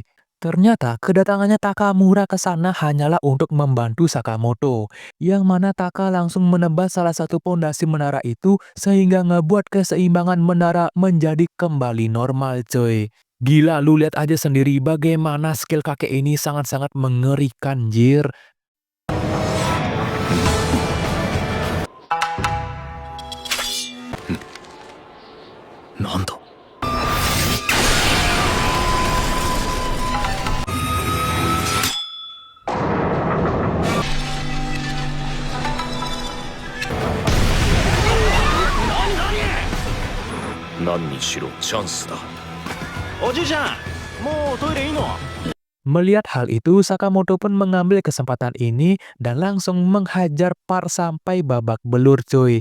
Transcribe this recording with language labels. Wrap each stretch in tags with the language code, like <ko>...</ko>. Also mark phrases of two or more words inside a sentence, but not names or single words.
<id>Ternyata kedatangannya Takamura ke sana hanyalah untuk membantu Sakamoto, yang mana Taka langsung menebas salah satu pondasi menara itu sehingga ngebuat keseimbangan menara menjadi kembali normal, coy. Gila, lu lihat aja sendiri bagaimana skill kakek ini sangat-sangat mengerikan, jir.</id> <ja>なんだ 何にしろチャンスだおじいちゃん、もうトイレいいの？</ja> <id>Melihat hal itu, Sakamoto pun mengambil kesempatan ini dan langsung menghajar Park sampai babak belur, cuy.</id>